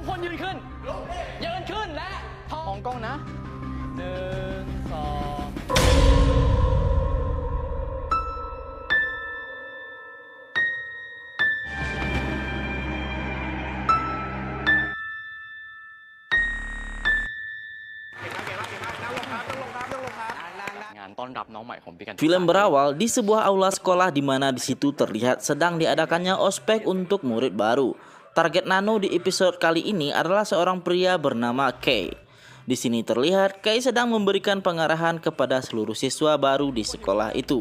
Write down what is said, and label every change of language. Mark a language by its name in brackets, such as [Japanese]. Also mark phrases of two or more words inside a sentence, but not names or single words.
[Thai] คนยืนขึ้น ยืนขึ้นและมองกล้องนะ 1 2 งานต้อนรับน้องใหม่ของพี่กัน [Indonesian] Film berawal di sebuah aula sekolah di mana di situ terlihat sedang diadakannya ospek untuk murid baru. Target Nano di episode kali ini adalah seorang pria bernama Kay. Di sini terlihat Kay sedang memberikan pengarahan kepada seluruh siswa baru di sekolah itu.